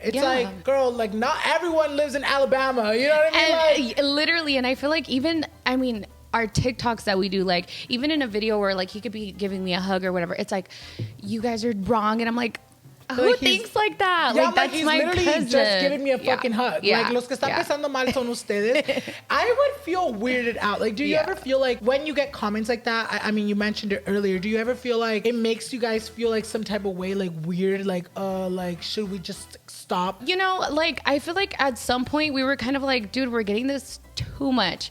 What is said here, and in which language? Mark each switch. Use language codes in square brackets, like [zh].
[en] It's like, girl, like not everyone lives in Alabama. You know what I mean? And literally, and I feel like even, I mean, our TikToks that we do, like even in a video where like he could be giving me a hug or whatever, it's like, you guys are wrong. And I'm like, who like thinks like that? Yeah, like that's he's my literally cousin. just giving me a fucking hug. Yeah. [es] Like, los que están pensando mal son ustedes. [en] I would feel weirded out. Like, do you ever feel like when you get comments like that, I mean, you mentioned it earlier, do you ever feel like it makes you guys feel like some type of way, like weird, like should we just stop? You know, like, I feel like at some point we were kind of like, dude, we're getting this too much.